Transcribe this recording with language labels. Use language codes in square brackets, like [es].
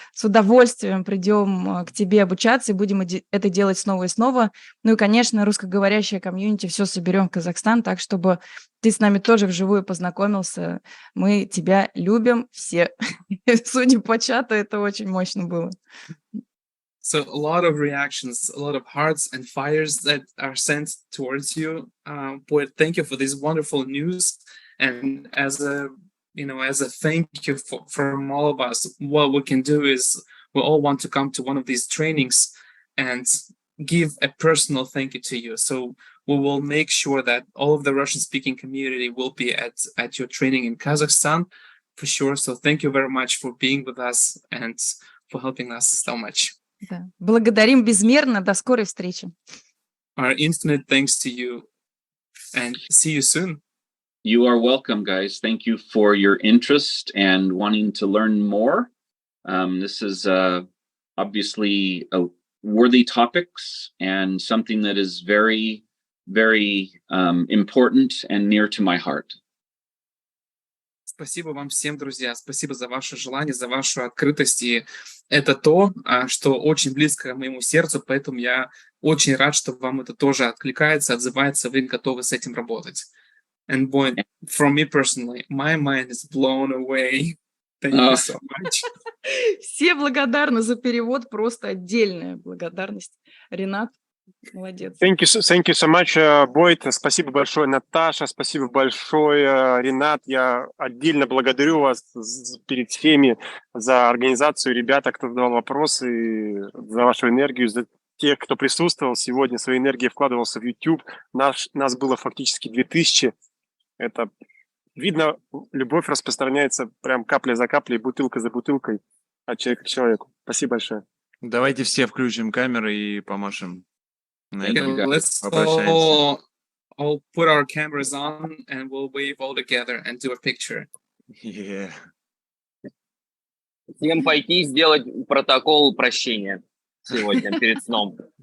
[ru] С удовольствием придем к тебе обучаться и будем это делать снова и снова. Ну и, конечно, русскоговорящая комьюнити все соберем в Казахстан, так, чтобы ты с нами тоже вживую познакомился. Мы тебя любим все. Судя по чату, это очень мощно было. [en] So a lot of reactions, a lot of hearts and fires that are sent towards you. Boyd, thank you for this wonderful news. And as a thank you from all of us, what we can do is we all want to come to one of these trainings and give a personal thank you to you. So we will make sure that all of the Russian-speaking community will be at your training in Kazakhstan for sure. So thank you very much for being with us and for helping us so much. [ru] Да. Благодарим безмерно. До скорой встречи. [en] Our infinite thanks to you and see you soon. You are welcome, guys. Thank you for your interest and wanting to learn more. This is obviously a worthy topics and something that is very very important and near to my heart. [ru] Спасибо вам всем, друзья. Спасибо за ваше желание, за вашу открытость. И это то, что очень близко к моему сердцу, поэтому я очень рад, что вам это тоже откликается, отзывается, вы готовы с этим работать. [en] And boy, from me personally, my mind is blown away. Thank you so much. [ru] Все благодарны за перевод, просто отдельная благодарность. Ренат, молодец. [en] Thank you so much, Бойд. [ru] Спасибо большое, Наташа. Спасибо большое, Ренат. Я отдельно благодарю вас перед всеми за организацию, ребята, кто задавал вопросы, за вашу энергию, за тех, кто присутствовал сегодня, своей энергией вкладывался в YouTube. Нас было фактически 2000. Это видно, любовь распространяется прям капля за каплей, бутылка за бутылкой от человека к человеку. Спасибо большое. Давайте все включим камеры и помашем. [en] Okay, let's all put our cameras on and we'll wave all together and do a picture. Yeah. [ru] Всем пойти сделать протокол прощения сегодня перед сном.